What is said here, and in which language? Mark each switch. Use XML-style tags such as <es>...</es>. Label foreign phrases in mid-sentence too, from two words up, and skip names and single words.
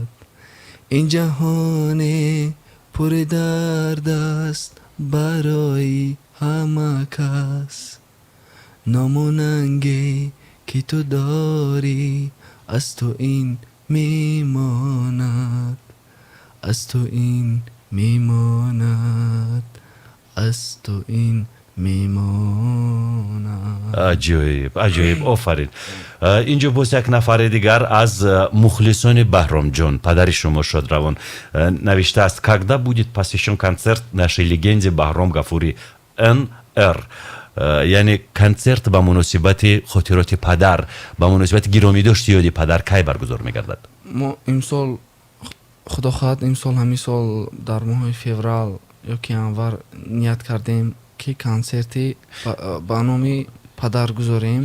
<tg>ин ҷаҳоне пури дард аст барои ҳама кас, номунанге ки ту дорӣ аз ту ин мемонад, аз ту ин мемонад, аз ту ин میمانم. عجیب عجیب آفرین. اینجا باز یک نفر دیگر از مخلصان بهرام جان پدر شما شادروان نوشته است</tg> <ru>когда будет посвящен концерт нашей легенде Баҳром Ғафурӣ НР.</ru> <tg>یعنی کنسرت با مناسبت خاطرات پدر با مناسبت گرامی داشت یادی پدر کی برگزار می‌گردد؟ ما امسال خدا خواهد امسال همین سال در ماه فوریه یا که انور نیت کردیم که کنسرتی با نام پدر گذاریم.</tg>